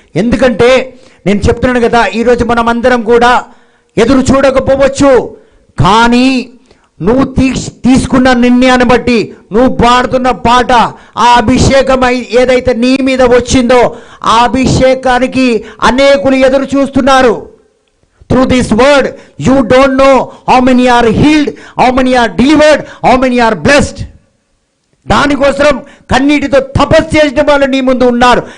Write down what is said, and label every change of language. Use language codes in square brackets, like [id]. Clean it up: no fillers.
[te] ఎందుకంటే నేను చెప్తున్నాను కదా, ఈరోజు మనం అందరం కూడా ఎదురు చూడకపోవచ్చు, కానీ నువ్వు తీసుకున్న నిర్ణయాన్ని బట్టి నువ్వు పాడుతున్న పాట, ఆ అభిషేకం ఏదైతే నీ మీద వచ్చిందో ఆ అభిషేకానికి అనేకులు ఎదురు చూస్తున్నారు. [en] Through this word, you don't know how many are healed, how many are delivered, how many are blessed. [te] దానికోసం కన్నీటితో తపస్సు చేసిన వాళ్ళు నీ ముందు ఉన్నారు.